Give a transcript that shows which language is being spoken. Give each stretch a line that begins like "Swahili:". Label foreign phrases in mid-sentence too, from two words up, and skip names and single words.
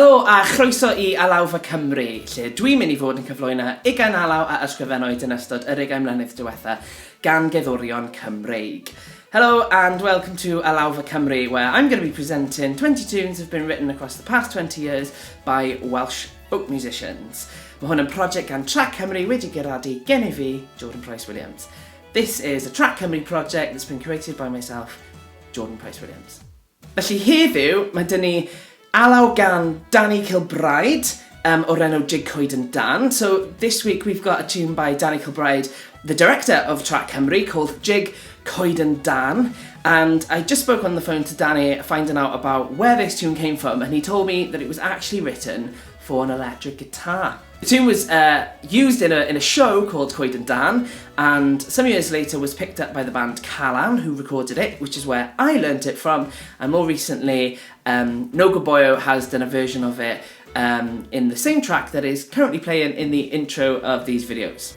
Welsh: a chroeso I Alawfa Cymru, lle dwi'n mynd I fod yn cyflwyno 20 alaw a ysgrifennwyd yn ystod yr 20 mlynedd diwethaf gan gerddorion Cymreig.
English: Hello and welcome to Alawfa Cymru, where I'm going to be presenting 20 tunes that have been written across the past 20 years by Welsh folk musicians.
Welsh: Mae hwn yn prosiect gan Trac Cymru wedi gyrradu gen I fi, Jordan Price-Williams.
English: This is a Trac Cymru project that's been created by myself, Jordan Price-Williams.
Welsh: Felly heddiw, mae dyn ni alaw gan KilBride o'r enw Jig Coeden Dan.
English: So this week we've got a tune by KilBride, the director of Trac Cymru, called Jig Coeden Dan. And I just spoke on the phone to Danny finding out about where this tune came from, and he told me that it was actually written for an electric guitar. The tune was used in a show called Coeden Dan, and some years later was picked up by the band Calan, who recorded it, which is where I learnt it from, and more recently Nogo Boyo has done a version of it in the same track that is currently playing in the intro of these videos.